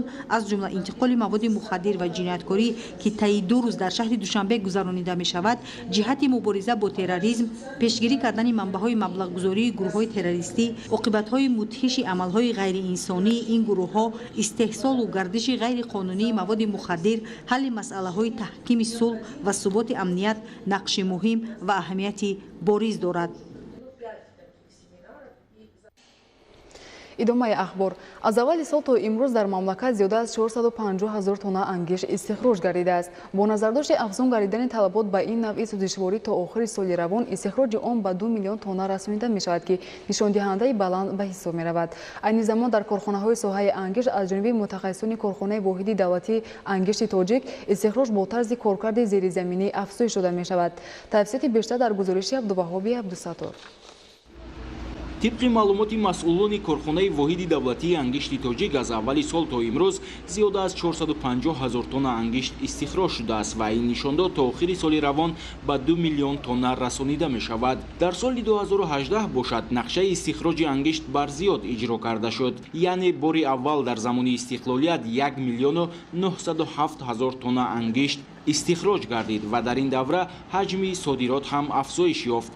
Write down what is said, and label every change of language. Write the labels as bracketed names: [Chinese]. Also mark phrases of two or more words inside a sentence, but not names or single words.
[Persian] از جمله انتقال مواد مخدر و جنایتکاری که طی 2 روز در شهر دوشنبه گذرانیده می‌شود، جهت مبارزه با تروریسم، پیشگیری کردن منبع‌های مبلغ‌گذاری گروه‌های تروریستی، عاقبت‌های مدهش عمل‌های غیر انسانی این گروه‌ها، استحصال و گردش غیر قانونی مواد مخدر، حل مسئله‌های تحکیم صلح و ثبات امنیت نقش مهم و اهمیتی بارز دارد. [Tajik] идомаи ахбор. аз аввали сол то имрӯз дар мамлакат зиёда аз 450 000 тонна ангиш истихроҷ гардидааст. бо назардошти афзун гардидани талабот ба ин навъи сӯзишворӣ то охири соли равон истихроҷи он ба 2 миллион тонна расонида мешавад ки нишондиҳандаи баланд ба ҳисоб меравад. айни замон дар корхонаҳои соҳаи ангиш аз ҷониби мутахассисони корхонаи воҳиди давлатии ангишти тоҷик истихроҷ бо тарзи коркарди зеризаминӣ афзоиш дода мешавад. тафсилоти бештар дар гузориши абдуваҳоби абдусаттор. [Persian] طبق معلومات مسئولان کارخانه واحد دولتی انگشت تاجیک از اولی سال تا امروز زیاده از 450 000 تن انگشت استخراج شده است و این نشان داد تا آخر سال روان به 2 میلیون تن رسانیده می شود. در سال 2018 باشد نقشه استخراج انگشت بر زیاد اجرا کرده شد، یعنی بار اول در زمان استقلالیت 1 میلیون و 907 هزار تن انگشت استخراج گردید و در این دوره حجم صادرات هم افزایش یافت.